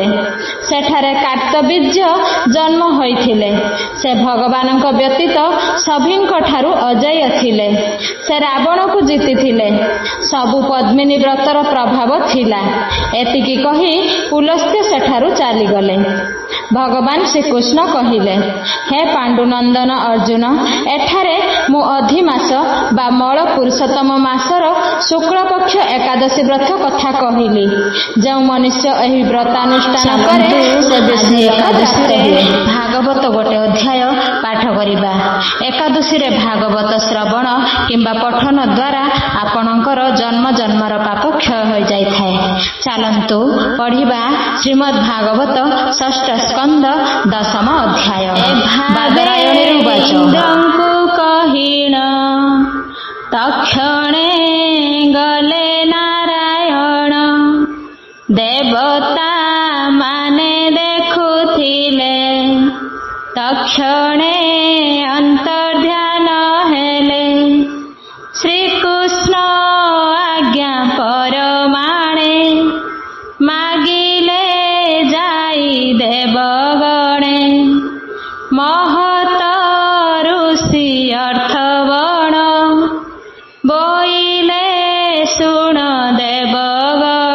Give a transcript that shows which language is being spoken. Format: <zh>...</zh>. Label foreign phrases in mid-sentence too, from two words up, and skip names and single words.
<or>ସେଠାରେ କାର୍ତ୍ତବୀର୍ଯ୍ୟ ଜନ୍ମ ହୋଇଥିଲେ। ସେ ଭଗବାନଙ୍କ ବ୍ୟତୀତ ସଭିଙ୍କ ଠାରୁ ଅଜେୟ ଥିଲେ। ସେ ରାବଣକୁ ଜିତିଥିଲେ। ସବୁ ପଦ୍ମିନୀ ବ୍ରତର ପ୍ରଭାବ ଥିଲା। ଏତିକି କହି ପୁଲସ୍ତ୍ୟ ସେଠାରୁ ଚାଲିଗଲେ। ଭଗବାନ ଶ୍ରୀକୃଷ୍ଣ କହିଲେ, ହେ ପାଣ୍ଡୁନନ୍ଦନ ଅର୍ଜୁନ, ଏଠାରେ ମୁଁ ଅଧିମାସ ବା ମଳ ପୁରୁଷୋତ୍ତମ ମାସର ଶୁକ୍ଳପକ୍ଷ ଏକାଦଶୀ ବ୍ରତ କଥା କହିଲି। ଯୋ ମନୁଷ୍ୟ ଏହି ବ୍ରତାନୁଷ୍ଠାନ କରେ ସେ ଏକାଦଶୀ ଭାଗବତ ଗୋଟେ ଅଧ୍ୟାୟ ପାଠ କରିବା। ଏକାଦଶୀ ରେ ଭାଗବତ ଶ୍ରବଣ କିମ୍ବା ପଠନ ଦ୍ୱାରା ଆପଣଙ୍କର ଜନ୍ମ ଜନ୍ମର ପାପ କ୍ଷୟ ହୋ ଯାଇଥାଏ। ଚାଲନ୍ତୁ ପଢ଼ିବା ଶ୍ରୀମଦ୍ ଭାଗବତ ଷଷ୍ଠ ସ୍କନ୍ଦ ଦଶମ ଅଧ୍ୟାୟ। ବାଦରାୟଣୀ ଇନ୍ଦ୍ରଙ୍କୁ କହିଣ ତକ୍ଷଣେ ଗଲେ ନାରାୟଣ, ଦେବତା ମାନେ ଦେଖୁଥିଲେ ତକ୍ଷଣେ ଅନ୍ତର୍ଦ୍ଧାନ ହେଲେ। ଶ୍ରୀକୃଷ୍ଣ ଆଜ୍ଞା ପରମାଣେ, ମାଗିଲେ ଯାଇ ଦେବଗଣେ। ମହତ ଋଷି ଅର୍ଥବଣ, ବୋଇଲେ ଶୁଣ ଦେବଗଣ।</or>